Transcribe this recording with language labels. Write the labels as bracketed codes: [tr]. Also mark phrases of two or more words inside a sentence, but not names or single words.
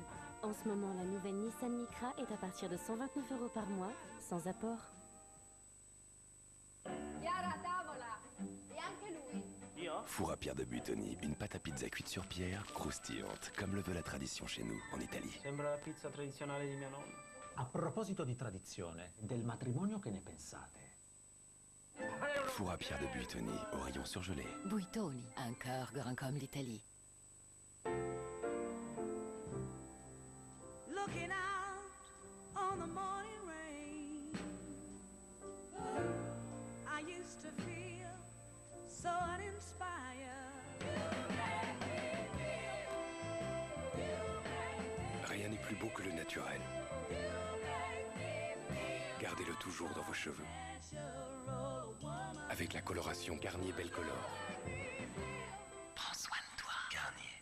[fr] En ce moment, la nouvelle Nissan Micra est à partir de 129 € par mois, sans apport. Four à pierre de Buitoni, une pâte à pizza cuite sur pierre, croustillante, comme le veut la tradition chez nous, en Italie. [it] Sembra la pizza tradizionale di mia nonna. A proposito di tradizione, del matrimonio che ne pensate? [fr] Four à pierre de Buitoni, au rayon surgelé. Buitoni, un cœur grand comme l'Italie. [en] Looking out on the morning rain, I used to feel so uninspired. [fr] Rien n'est plus beau que le naturel. Gardez-le toujours dans vos cheveux. Avec la coloration Garnier Belle Color. Prends soin de toi. Garnier.